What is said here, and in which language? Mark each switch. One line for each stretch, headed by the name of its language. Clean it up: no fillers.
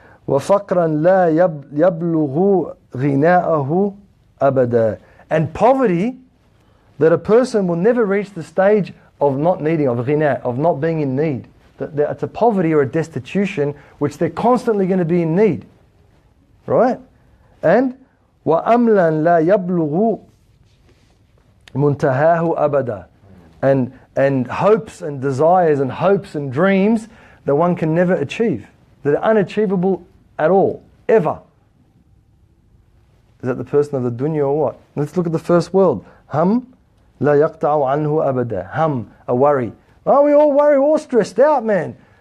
Arabic: وَفَقْرًا لَا يَبْلُغُ غِنَاءَهُ أَبَدًا.
English: And poverty that a person will never reach the stage of not needing, of ghina, of not being in need. That it's a poverty or a destitution which they're constantly going to be in need. Right?
Arabic: And وَأَمْلًا لَا يَبْلُغُ مُنْتَهَاهُ أَبَدًا.
English: And hopes and desires and hopes and dreams that one can never achieve. That are unachievable at all, ever. Is that the person of the dunya or what? Let's look at the first world.
Arabic: Hum la yaqta'u anhu abada.
English: Hum, a worry. Oh, we all worry, we're all stressed out, man.